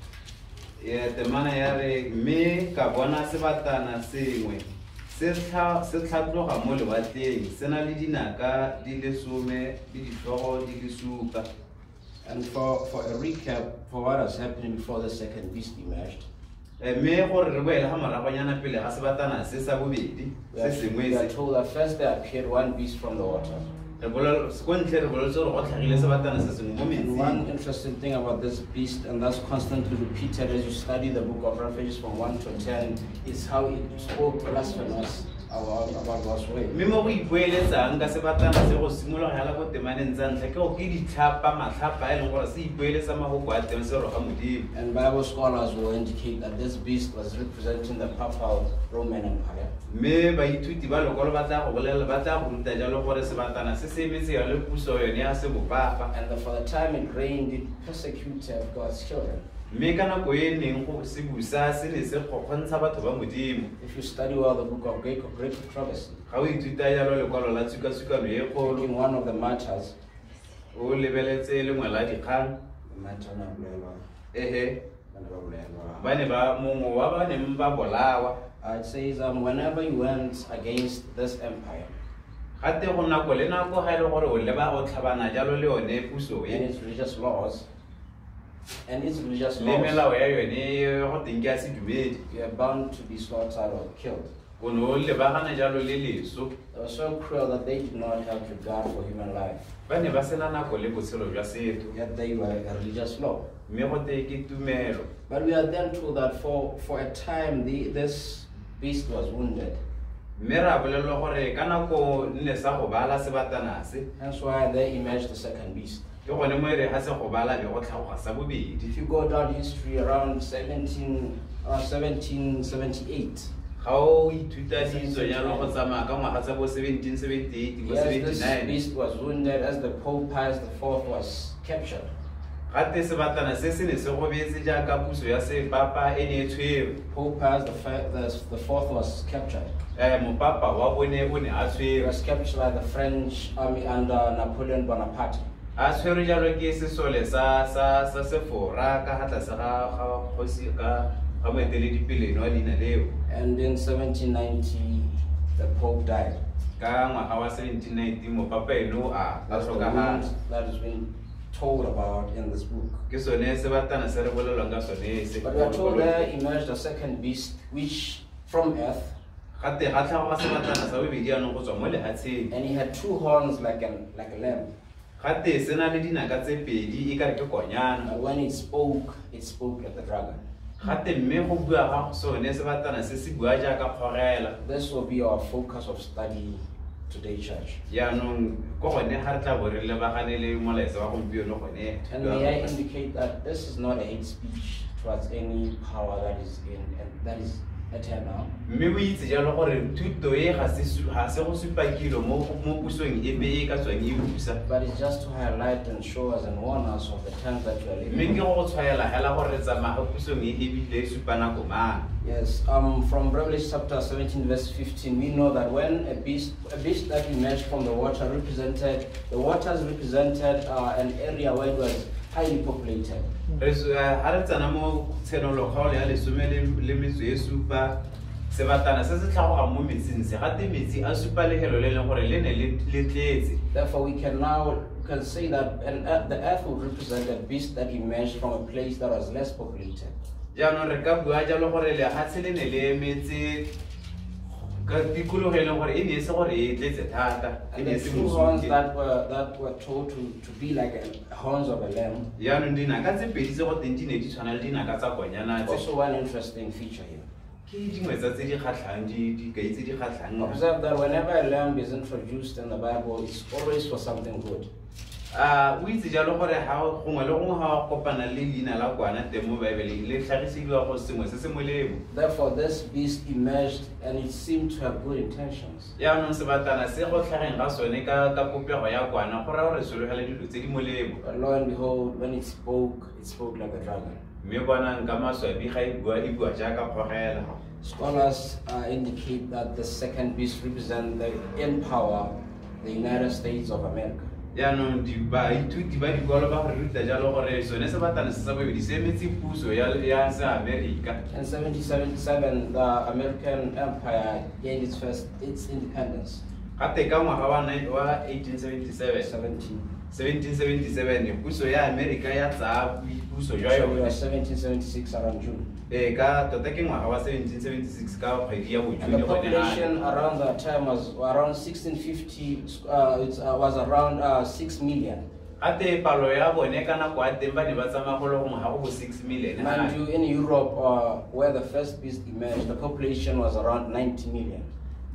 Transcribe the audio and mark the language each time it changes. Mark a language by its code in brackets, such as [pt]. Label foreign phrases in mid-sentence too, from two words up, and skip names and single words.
[en] And for a recap for what has happened before the second beast emerged, we are told that first there appeared one beast from the water. And one interesting thing about this beast, and that's constantly repeated as you study the book of Revelation from 1 to 10, is how it spoke blasphemous about about God's way. [tn] Memo we ipueletsang ka sebatana se go simologa yala go temaneng tsa ntlha ke go ke ditlhapa matlhapa a e leng gore se ipueletsa magoko a teng se roga modimo. [en] And Bible scholars will indicate that this beast was representing the Papal Roman Empire. [tn] Me baithuti ba lokolo ba tla go bolela ba tla go ruta jalo gore sebatana se se emetse ya le puso yone ya se bopapa. [en] And for the time it reigned, it persecuted God's children. [tn] Me kana go e neng go se busa se ne se go kgontsha batho ba modimo. [en] If you study well the book of Greek controversy, [tn] ga o ithuta jalo lekwalo la tshukasukano e kgolo [en] in one of the martyrs, [tn] o lebeletse lengwe la dikgang ehe ba ne ba mongwe wa ba neng ba bolawa. [en] It says whenever you went against this empire [tn] gate go nako le nako ga e le gore o leba o tlhabana jalo le yone puso [en] and its religious laws, [tn] le melao ya yone go teng ke a sedumedi, [en] you are bound to be slaughtered or killed. [tn] o ne o lebagana jalo le leso. [en] They were so cruel that they did not have regard for human life. [tn] Ba ne ba sena nako le botshelo jwa setho, [en] Yet they were a religious law. [tn] mme go te ke tumelo. [en] But we are then told that for a time this beast was wounded. [tn] Mme ra bolelwa gore ka nako nne sa go bala sebatana se, [en] That's why there emerged the second beast. [tn] ke gone mo e re ga se go bala be go tlhagoga sa bobedi. [en] If you go down history around 1778, [tn] ga o ithuta ditso jalo go tsamaya ka ngwaga tsa bo 1778 bo [en] yes, this 79, beast was wounded as the Pope Pius IV was captured. [tn] gate sebatana se se ne se go beetse jaaka puso ya sepapa e ne e tshwere. [en] Pope Pius the fourth was captured. [tn] Mopapa wa bone o ne a [en] He [tn] tshwere, [en] was captured by the French army under Napoleon Bonaparte. [tn] a tshwere jalo ke sesole sa sefora ka ga tlase ga kgosi ka moeteledipele wa leina leo. [en] And in 1790, the Pope died. [tn] Ka ngwaga wa 1719 mopapa eno a [en] That's the [tn] tlhokagala. [en] wound that has been told about in this book. [tn] Ke sone sebatana se re bolelwang ka sone se. [en] But we are told there emerged a second beast, which from earth, [tn] Gate ga tlhagoga sebatana sa bobedi anong go tswa mo lehatsheng. [en] and he had two horns like a lamb. [tn] Gate se na le dinaka tse pedi e ka re ke konyana. [en] And when it spoke like the dragon. [tn] Gate mme go bua ga sone sebatana se se bua jaaka kgorela. [en] This will be our focus of study today, church. [tn] Yaanong go gone ga re tla bo re lebagane le molaetsa wa gompieno gone. [en] And may I indicate that this is not a hate speech towards any power that is at hand now. [tn] Mme o itse jalo gore thuto e ga se go supa kilo mo pusong e be e ka tswang e busa. [en] But it's just to highlight and show us and warn us of the times that we are [tn] Mme [en] living [tn] ke [en] in. [tn] go tshwaela hela gore tsamaya ga pusong e bile e supa nako mang. [en] Yes, from Revelation chapter 17 verse 15, we know that when a beast that emerged from the waters represented an area where it was highly populated. [tn] Ha re tsana mo tshenolokgaolo ya lesome le metso e supa, sebatana se se tlhagoga mo metsing se gate metsi a supa legelo le leng gore le ne le tletse. [en] Therefore, we can say that the earth would represent a beast that emerged from a place that was less populated. [tn] Jaanong re ka bua jalo gore lehatshe le ne le emetse ka tikologo e leng gore e ne e se gore e tletse thata. [en] And the two horns that were told to be like horns of a lamb. [tn] Jaanong dinaka tse pedi tse go teng di ne di tshwana le dinaka tsa konyana tse. [en] Also one interesting feature here. [tn] Ke dingwe tsa tse di kgatlhang dikai tse di kgatlhang. [en] Observe that whenever a lamb is introduced in the Bible, it's always for something good. [tn] O itse jalo gore gongwe le gongwe ga kopana le leina la kwana teng mo Baebeleng le tlhagisediwa go sengwe se se molemo. [en] Therefore, this beast emerged and it seemed to have good intentions. [tn] Jaanong sebatana se go tlhageng ga sone ka popego ya kwana go raya gore sologela dilo tse di molemo. [en] But lo and behold, when it spoke like a dragon. [tn] Mme bonang ka maswabi ga e bua jaaka kgogela. [en] Scholars indicate that the second beast represents in power the United States of America. [tn] Jaanong baithuti ba dikolo ba go ruta jalo gore sone sebatana se sa bobedi se emetse puso ya se America. [en] In 1777, the American Empire gained its independence. [tn] Gate ka ngwaga wa 1777 puso ya America ya tsaya puso jwa [en] So we [tn] yone. [en] are 1776 around June. [tn] Ka tota ke ngwaga wa 1776 ka kgwedi ya [en] And [tn] bojune [en] the [tn] gone [en] population around that time was around 1650. It was around 6 million. [tn] Gate palo ya bone ka nako a teng ba ne ba tsamaya go le gongwe ga go 6 million. [en] Mind you, in Europe, where the first beast emerged, the population was around 90 million.